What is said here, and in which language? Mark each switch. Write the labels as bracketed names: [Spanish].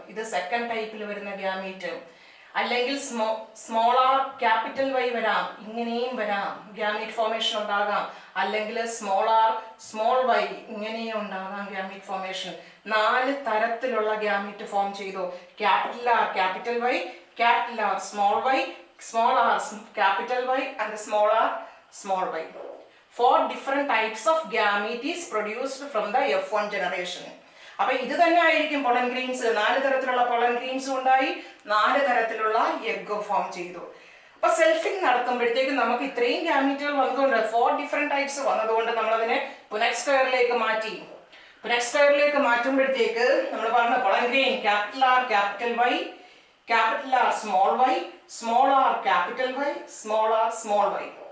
[Malayalam] ഇത് സെക്കൻഡ് ടൈപ്പിൽ വരുന്ന ഗാമീറ്റ്. അല്ലെങ്കിൽ സ്മോൾ ആർ ക്യാപിറ്റൽ വൈ വരാം, ഇങ്ങനെയും വരാം, ഗാമീറ്റ് ഫോർമേഷൻ ഉണ്ടാകാം. അല്ലെങ്കിൽ സ്മോൾ ആർ സ്മോൾ വൈ ഇങ്ങനെയും ഉണ്ടാകാം ഗാമീറ്റ് ഫോർമേഷൻ. 4 തരത്തിലുള്ള ഗാമീറ്റ് ഫോം ചെയ്തു. Capital R capital Y, capital are small Y, small R capital Y and small are small Y. [English] 4 different types of gamete is produced from the F1 generation. [Malayalam] അപ്പൊ ഇത് തന്നെ ആയിരിക്കും pollen grains. 4 തരത്തിലുള്ള pollen ഗ്രെയിൻസും ഉണ്ടായി, 4 തരത്തിലുള്ള egg form ചെയ്തു. അപ്പൊ സെൽഫിങ് നടത്തുമ്പോഴത്തേക്ക് നമുക്ക് ഇത്രയും ഗാമീറ്റുകൾ വന്നതുകൊണ്ട് 4 [English] different types [Malayalam] വന്നതുകൊണ്ട് നമ്മൾ അതിനെ പുനെറ്റ് സ്ക്വയറിലേക്ക് മാറ്റി. പുനെറ്റ് സ്ക്വയറിലേക്ക് മാറ്റുമ്പോഴത്തേക്ക് നമ്മൾ പറഞ്ഞ pollen grain capital R capital Y, capital are small Y, small R capital Y, small are small Y.